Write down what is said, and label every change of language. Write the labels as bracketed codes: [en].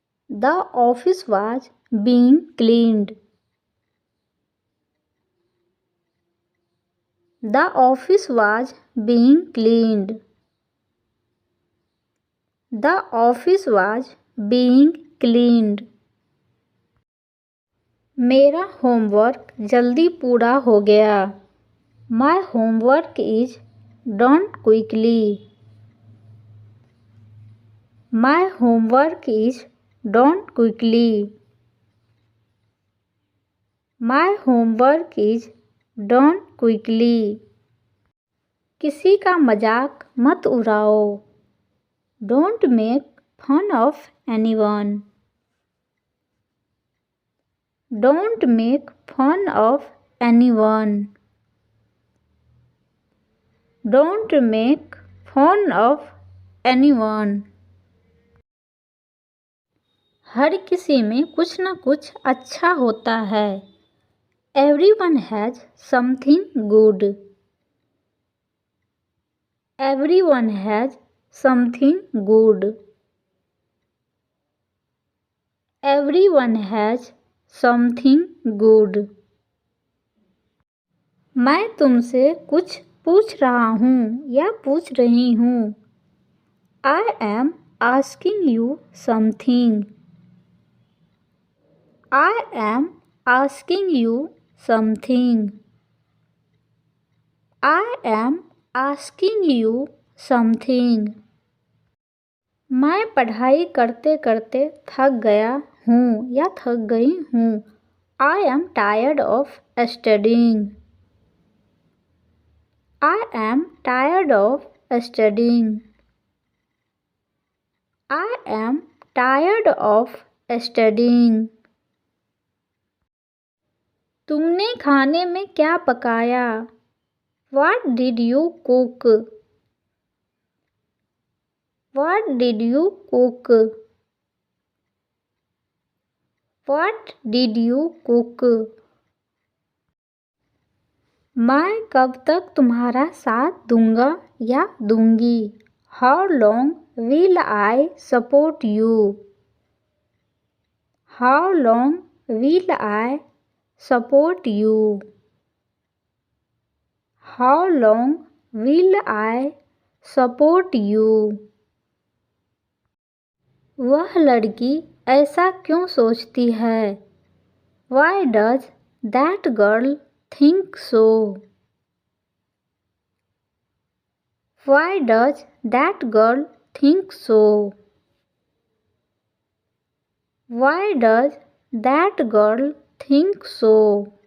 [en] The office was being cleaned. The office was being cleaned. The office was being cleaned. [hi] मेरा homework जल्दी पूरा हो गया. [en] My homework is done quickly. My homework is done quickly. My homework is done quickly. [hi] किसी का मजाक मत उड़ाओ. [en] Don't make fun of anyone. Don't make fun of anyone. Don't make fun of anyone. [hi] हर किसी में कुछ न कुछ अच्छा होता है. [en] Everyone has something good. Everyone has something good. Everyone has something good. [hi] मैं तुमसे कुछ पूछ रहा हूँ या पूछ रही हूँ. [en] I am asking you something. I am asking you something. I am asking you something. [hi] मैं पढ़ाई करते करते थक गया हूँ या थक गई हूँ. [en] I am tired of studying. I am tired of studying. I am tired of studying. [hi] तुमने खाने में क्या पकाया? [en] What did you cook? What did you cook? What did you cook? [hi] मैं कब तक तुम्हारा साथ दूंगा या दूंगी? [en] How long will I support you? How long will I support you? How long will I support you? [hi] वह लड़की ऐसा क्यों सोचती है? [en] Why does that girl think so? Why does that girl think so? Why does that girl think so?